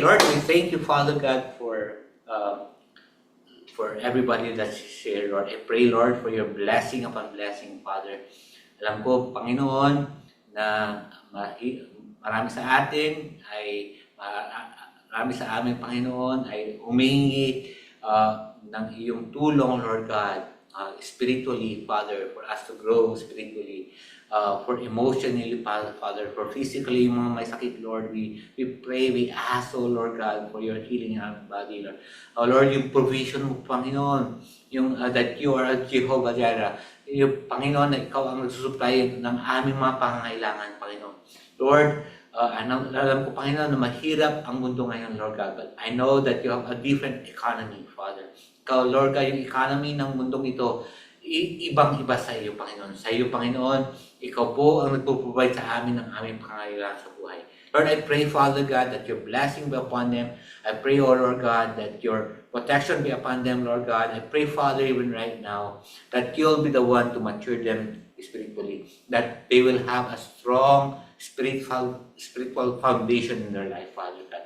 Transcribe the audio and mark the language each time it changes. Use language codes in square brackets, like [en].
[en] Lord, we thank you, Father God, for everybody that's here, Lord. I pray, Lord, for your blessing upon blessing, Father. [tl] Alam ko, Panginoon, na marami sa atin ay marami sa amin, Panginoon, ay humingi [en] ng iyong tulong, Lord God, spiritually, Father, for us to grow spiritually, for emotionally, Father, for physically, [tl] yung mga may sakit, [en] Lord, we pray, we ask, oh Lord God, for your healing in our body, Lord. [tl] Oh Lord, yung provision mo, Panginoon, yung [en] that you are [tl] Jehovah Jireh, yung Panginoon na ikaw ang nagsusupply ng aming mga pangangailangan, Panginoon. [en] Lord, [tl] alam ko, Panginoon, na mahirap ang mundo ngayon, [en] Lord God, but I know that you have a different economy, Father. [tl] Ikaw, Lord God, yung economy ng mundong ito, ibang-iba sa iyo, Panginoon. Sa iyo, Panginoon, ikaw po ang nagpo-provide sa amin ng aming pangangailangan sa buhay. [en] Lord, I pray, Father God, that your blessing be upon them. I pray, oh Lord God, that your protection be upon them, Lord God. I pray, Father, even right now, that you'll be the one to mature them spiritually, that they will have a strong spiritual foundation in their life, Father God.